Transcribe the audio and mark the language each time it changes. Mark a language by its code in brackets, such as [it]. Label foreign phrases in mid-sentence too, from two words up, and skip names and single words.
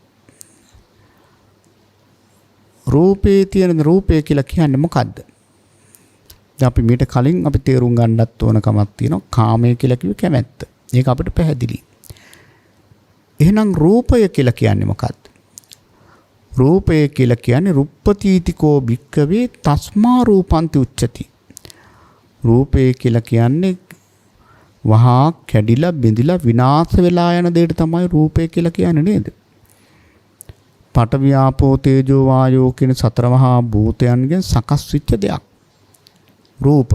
[si] රූපේ තියෙන රූපය කියලා කියන්නේ මොකද්ද? දැන් අපි මීට කලින් අපි තේරුම් ගන්නත් ඕන කමක් තියෙනවා. කාමය කියලා කිව්වේ කැමැත්ත. ඒක අපිට පැහැදිලි. එහෙනම් රූපය කියලා කියන්නේ මොකද්ද? රූපය කියලා කියන්නේ [pi] රුප්පතීතිකෝ භික්කවේ තස්මා රූපන්ති උච්චති. [si] රූපය කියලා කියන්නේ වහා කැඩිලා බිඳිලා විනාශ වෙලා යන දෙයට තමයි රූපය කියලා කියන්නේ නේද? පඨවි ආපෝ තේජෝ වායෝ කියන සතර මහා භූතයන්ගෙන් සකස් වෙච්ච දෙයක්. රූපය.